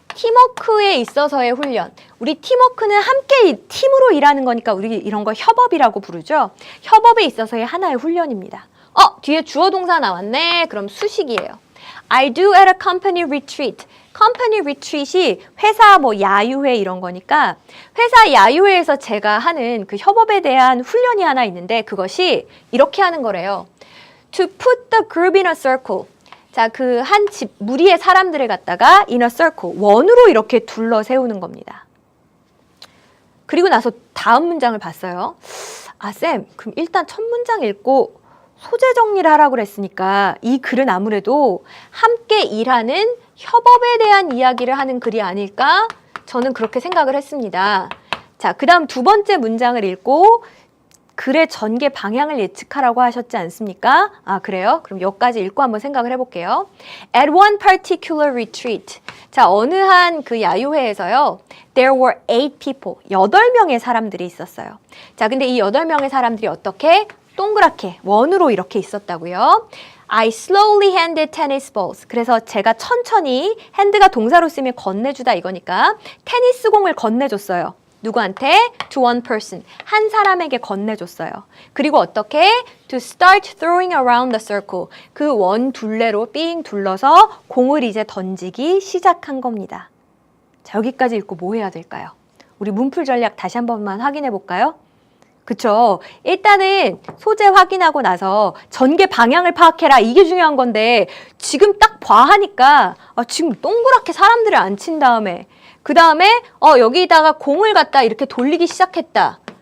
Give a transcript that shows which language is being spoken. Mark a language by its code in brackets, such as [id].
[ko] 팀워크에 있어서의 훈련. 우리 팀워크는 함께 팀으로 일하는 거니까 우리 이런 거 협업이라고 부르죠. 협업에 있어서의 하나의 훈련입니다. 뒤에 주어 동사 나왔네. 그럼 수식이에요. [en] I do at a company retreat. company retreat [ko] 이 회사 야유회 이런 거니까 회사 야유회에서 제가 하는 그 협업에 대한 훈련이 하나 있는데 그것이 이렇게 하는 거래요. [en] To put the group in a circle. [ko] 자, 그 한 집 무리의 사람들을 갖다가 [en] in a circle, [ko] 원으로 이렇게 둘러 세우는 겁니다. 그리고 나서 다음 문장을 봤어요. 쌤, 그럼 일단 첫 문장 읽고 소재 정리를 하라고 그랬으니까 이 글은 아무래도 함께 일하는 협업에 대한 이야기를 하는 글이 아닐까? 저는 그렇게 생각을 했습니다. 자, 그 다음 두 번째 문장을 읽고 글의 전개 방향을 예측하라고 하셨지 않습니까? 아, 그래요? 그럼 여기까지 읽고 한번 생각을 해볼게요. [en] At one particular retreat. [ko] 자, 어느 한 그 야유회에서요. [en] There were 8 people. [ko] 8명의 사람들이 있었어요. 자, 근데 이 8명의 사람들이 어떻게? 동그랗게, 원으로 이렇게 있었다고요. [en] I slowly handed tennis balls. [ko] 그래서 제가 천천히, 핸드가 동사로 쓰면 건네주다 이거니까 테니스 공을 건네줬어요. [en] 누구한테? To one person. [ko] 한 사람에게 건네줬어요. 그리고 어떻게? [en] To start throwing around the circle. [ko] 그 원 둘레로 삥 둘러서 공을 이제 던지기 시작한 겁니다. 자, 여기까지 읽고 뭐 해야 될까요? 우리 문풀 전략 다시 한 번만 확인해 볼까요? 그쵸. 일단은 소재 확인하고 나서 전개 방향을 파악해라. 이게 중요한 건데 지금 딱 봐하니까 지금 동그랗게 사람들을 앉힌 다음에 그 다음에 여기다가 공을 갖다 이렇게 돌리기 시작했다.